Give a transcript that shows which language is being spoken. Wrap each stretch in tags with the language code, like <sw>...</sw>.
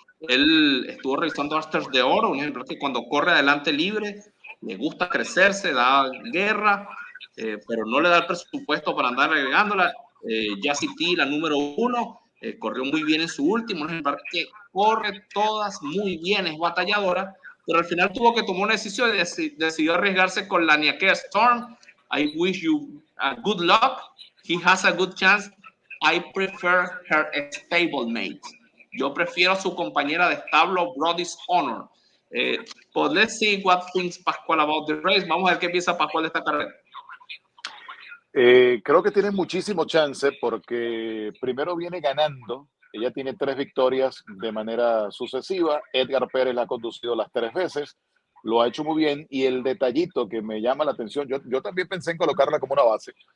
<es>Él estuvo revisando Asters de Oro, un ejemplo que cuando corre adelante libre, le gusta crecerse, da guerra, pero no le da el presupuesto para andar agregándola. Jazzy T, la número 1, corrió muy bien en su último, un ejemplo que corre todas muy bien, es batalladora, pero al final tuvo que tomar una decisión y decidió arriesgarse con la Ñaquea Storm.</es> <en>I wish you good luck. He has a good chance. I prefer her stablemate.</en> <es>Yo prefiero a su compañera de establo, Brody's Honor.</es> <en>But let's see what thinks Pascual about the race.</en> <es>Vamos a ver qué piensa Pascual de esta carrera. Creo que tiene muchísimo chance porque primero viene ganando. Ella tiene 3 victorias de manera sucesiva. Edgar Pérez la ha conducido las 3 veces. Lo ha hecho muy bien. Y el detallito que me llama la atención, yo también pensé en colocarla como una base.</es>